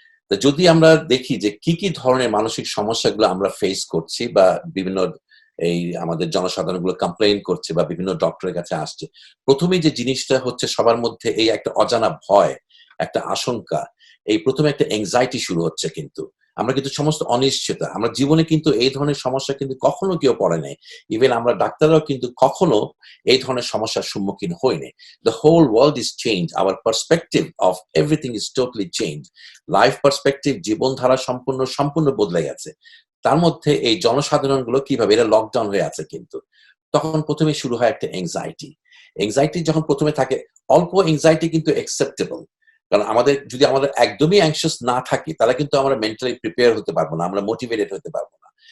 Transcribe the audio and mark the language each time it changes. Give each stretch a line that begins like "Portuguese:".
Bangla: যদি আমরা দেখি যে কি কি ধরনের মানসিক সমস্যাগুলো আমরা ফেস করছি বা বিভিন্ন এই আমাদের জনসাধারণ গুলো কমপ্লেইন করছে বা বিভিন্ন ডক্টরের কাছে আসছে, প্রথমেই যে জিনিসটা হচ্ছে সবার মধ্যে এই একটা অজানা ভয়, একটা আশঙ্কা, এই প্রথমে একটা এংজাইটি শুরু হচ্ছে। কিন্তু আমরা কিন্তু সমস্ত অনিশ্চয়তা, আমরা জীবনে কিন্তু এই ধরনের সমস্যা কিন্তু কখনো কেউ পড়ে নাই, ইভেন আমরা ডাক্তাররাও কিন্তু কখনো এই ধরনের সমস্যার সম্মুখীন হইনি।
English: The whole world is changed, our perspective of everything is totally changed,
Bangla: life perspective, জীবনধারা সম্পূর্ণ বদলে গেছে। তার মধ্যে এই জনসাধারণ গুলো কিভাবে, এরা লকডাউন হয়ে আছে, কিন্তু তখন প্রথমে শুরু হয় একটা এংজাইটি যখন প্রথমে থাকে, অল্প এংজাইটি কিন্তু অ্যাকসেপ্টেবল, কারণ যদি আমাদের একদমই অ্যাংশিয়াস না থাকি তাহলে কিন্তু আমরা মেন্টালি প্রিপেয়ার হতে পারবো না, আমরা মোটিভেটেড হতে পারবো না।